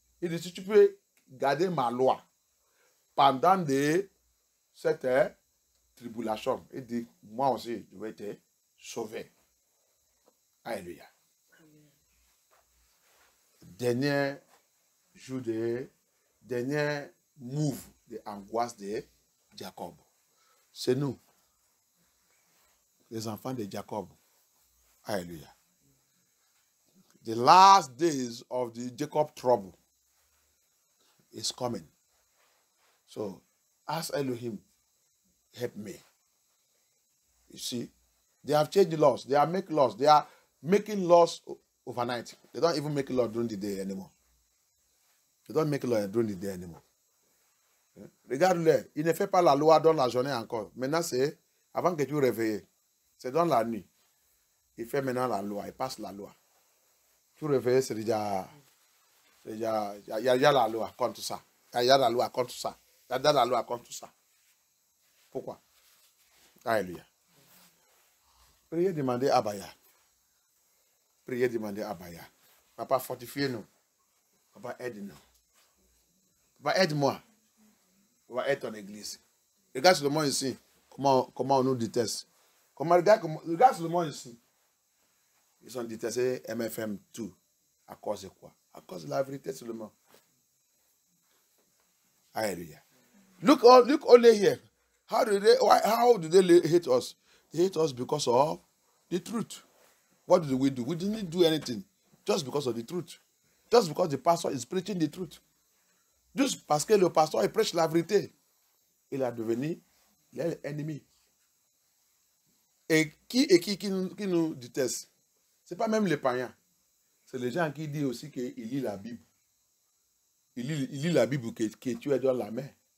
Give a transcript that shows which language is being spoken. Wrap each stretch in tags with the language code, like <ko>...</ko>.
<fr>Il dit si tu peux garder ma loi pendant cette tribulation, il dit moi aussi je vais te sauver. Alléluia. Dernier jour dernier move de angoisse de Jacob. C'est nous, les enfants de Jacob. Alléluia.</fr> <en>The last days of the Jacob trouble is coming. So, ask Elohim, help me. You see, they have changed the laws. They are making laws. They are making laws overnight. They don't even make laws during the day anymore. They don't make laws during the day anymore.</en> <fr>Regarde-le, il ne fait pas la loi dans la journée encore. Maintenant, c'est avant que tu réveilles. C'est dans la nuit. Il fait maintenant la loi. Il passe la loi. Tu réveilles, c'est déjà. Il y a la loi contre ça. Il y a la loi contre ça. Il y a la loi contre ça. Pourquoi? Alléluia. Priez demander à Baya. Priez demander à Baya. Papa, fortifiez-nous. Papa, aide-nous. Papa, aide-moi. Papa, aide ton église. Regarde sur le monde ici. Comment on nous déteste. Regarde sur le monde ici. Ils ont détesté MFM tout. À cause de quoi? À cause de la vérité seulement.</fr> <en>Alléluia. Look only here. How do they hate us? They hate us because of the truth. What did we do? We didn't do anything. Just because of the truth. Just because the pastor is preaching the truth.</en> <fr>Juste parce que le pasteur il prêche la vérité. Il a devenu l'ennemi. Et qui nous déteste? Ce n'est pas même les païens. C'est les gens qui disent aussi qu'ils lisent la Bible. Ils lisent la Bible que tu es dans la main.</fr>